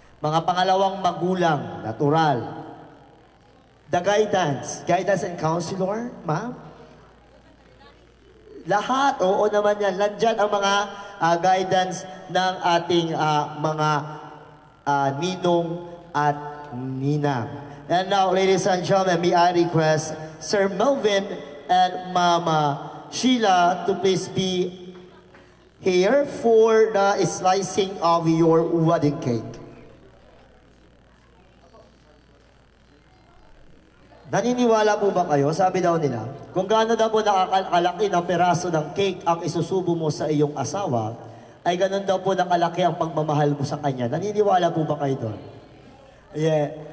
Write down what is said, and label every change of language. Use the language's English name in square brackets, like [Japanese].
[Filipino] Mga pangalawang magulang, natural. [English] The guidance and counselor, [Filipino] ma'am. Lahat, oo naman yan. Nandyan ang mga guidance ng ating mga ninong at ninang. [English] And now, ladies and gentlemen, may I request Sir Melvin and Mama Sheila to please be here for the slicing of your wedding cake. [Filipino] Naniniwala po ba kayo, sabi daw nila, kung gaano daw po nakakalaki ng peraso ng cake ang isusubo mo sa iyong asawa, ay ganun daw po nakalaki ang pagmamahal mo sa kanya. Naniniwala po ba kayo doon? Yeah.